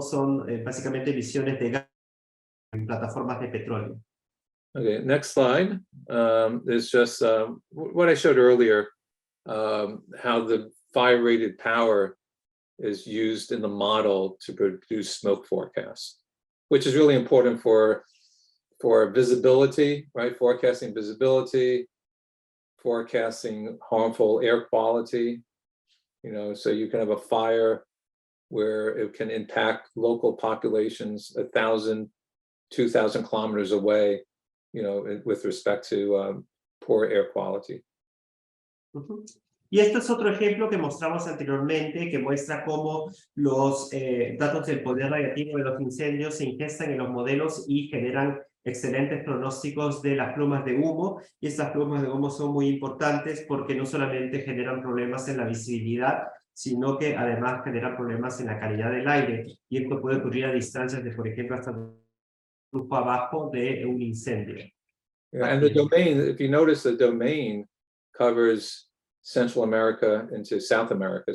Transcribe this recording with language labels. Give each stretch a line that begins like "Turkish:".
Spanish: Son básicamente emisiones de gas en plataformas de petróleo.
English: Okay, next slide is just what I showed earlier, how the fire-rated power is used in the model to produce smoke forecasts, which is really important for visibility, right? Forecasting visibility, forecasting harmful air quality, so you can have a fire where it can impact local populations 1,000, 2,000 kilometers away, with respect to poor air quality.
Spanish: Y este es otro ejemplo que mostramos anteriormente, que muestra cómo los datos del poder radiativo de los incendios se ingestan en los modelos y generan excelentes pronósticos de las plumas de humo. Y estas plumas de humo son muy importantes porque no solamente generan problemas en la visibilidad, sino que además generan problemas en la calidad del aire. Y esto puede ocurrir a distancias de, por ejemplo, hasta un flujo abajo de un incendio.
English: Yeah, and the domain, if you notice, the domain covers Central America into South America.